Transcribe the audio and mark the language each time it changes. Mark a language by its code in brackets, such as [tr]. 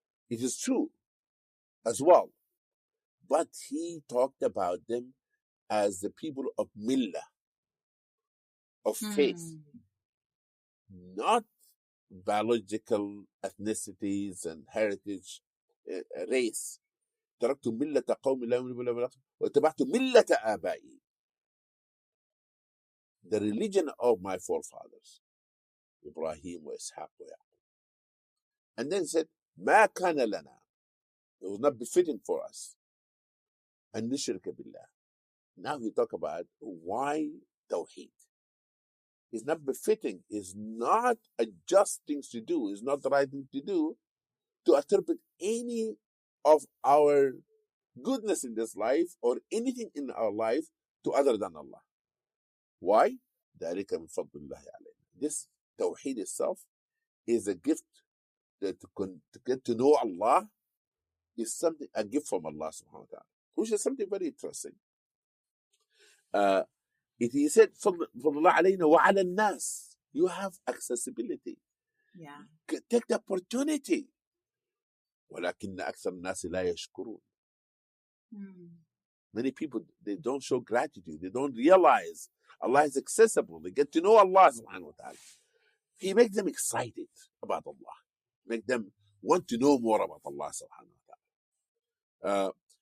[en] It is true as well, but he talked about them as the people of millah, of faith, not biological ethnicities and heritage, race. [ar] تركت ملة قوم لا يؤمنون بالله والآخرة واتبعت ملة آبائي. [en] The religion of my forefathers, Ibrahim [ar] وإسحاق ويعقوب. [en] And then said, [ar] ما كان لنا. [en] It was not befitting for us. [ar] أن نشرك بالله. [en] Now we talk about why Tawheed. It's not befitting, it's not a just thing to do, it's not the right thing to do to attribute any of our goodness in this life or anything in our life to other than Allah. Why? [ar] ذَلِكَ مِنْ فَضْلِ اللَّهِ عَلَيْنَا. [en] This Tawheed itself is a gift that to get to know Allah is something, a gift from Allah subhanahu wa ta'ala, which is something very interesting. He said, [ar] فضل الله علينا وعلى الناس. [en] You have accessibility. Yeah. Take the opportunity. [ar] ولكن أكثر الناس لا يشكرون. [en] Many people, they don't show gratitude. They don't realize Allah is accessible. They get to know Allah subhanahu wa ta'ala. He makes them excited about Allah. Make them want to know more about Allah subhanahu wa ta'ala.